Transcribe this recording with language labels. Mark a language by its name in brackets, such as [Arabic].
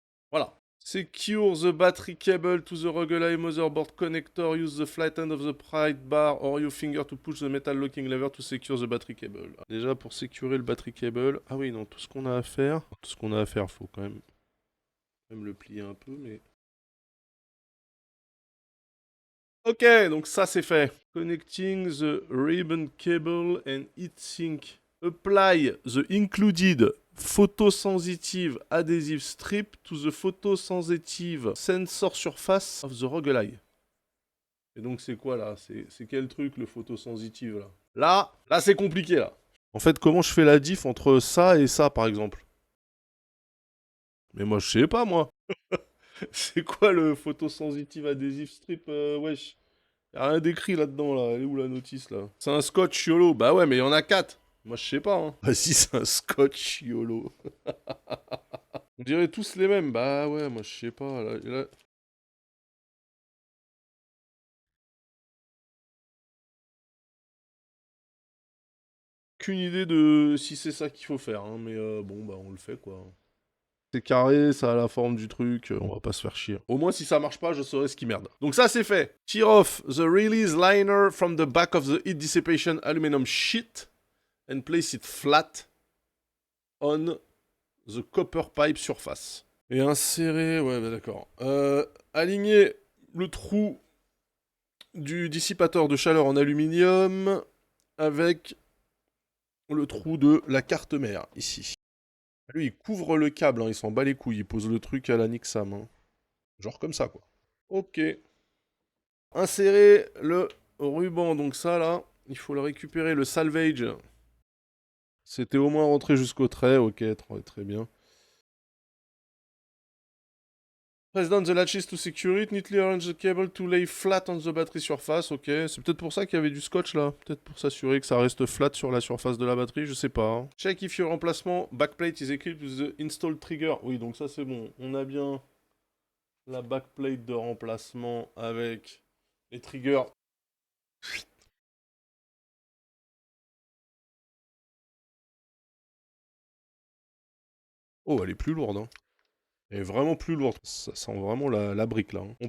[English] Voilà. Secure the battery cable to the Roguelite motherboard connector. Use the flat end of the pride bar or your finger to push the metal locking lever to secure the battery cable. [French] Déjà pour sécurer le battery cable. Ah oui, non, tout ce qu'on a à faire. Tout ce qu'on a à faire, faut quand même le plier un peu, mais... Ok, donc ça c'est fait. [English] Connecting the ribbon cable and heatsink. Apply the included photosensitive adhesive strip to the photosensitive sensor surface of the Roguelite. [French] Et donc c'est quoi là? C'est quel truc le photosensitive là? Là c'est compliqué là. En fait, comment je fais la diff entre ça et ça par exemple? Mais moi je sais pas moi. C'est quoi le photosensitive adhesive strip, wesh? Y'a rien d'écrit là-dedans, là. Elle est où la notice, là? C'est un scotch YOLO. Bah ouais, mais il y en a 4. Moi, je sais pas, hein. Bah si, c'est un scotch YOLO. On dirait tous les mêmes. Bah ouais, moi, je sais pas. Aucune idée de si c'est ça qu'il faut faire, hein, mais bon, bah on le fait, quoi. C'est carré, ça a la forme du truc, on va pas se faire chier. Au moins, si ça marche pas, je saurai ce qui merde. Donc ça, c'est fait. [English] Tear off the release liner from the back of the heat dissipation aluminum sheet and place it flat on the copper pipe surface. [French] Et insérer, ouais, bah d'accord. Aligner le trou du dissipateur de chaleur en aluminium avec le trou de la carte mère, ici. Lui, il couvre le câble, hein, il s'en bat les couilles, il pose le truc à la Nixam. Hein. Genre comme ça, quoi. Ok. Insérer le ruban, donc ça, là, il faut le récupérer, le salvage. C'était au moins rentré jusqu'au trait, ok, très bien. [English] Press down the latches to secure it, neatly arrange the cable to lay flat on the battery surface, ok. [French] C'est peut-être pour ça qu'il y avait du scotch, là. Peut-être pour s'assurer que ça reste flat sur la surface de la batterie, je sais pas. Hein. [English] Check if your emplacement backplate is equipped with the installed trigger. [French] Oui, donc ça c'est bon. On a bien la backplate de remplacement avec les triggers. Oh, elle est plus lourde, hein. Elle est vraiment plus lourde. Ça sent vraiment la brique, là. Hein.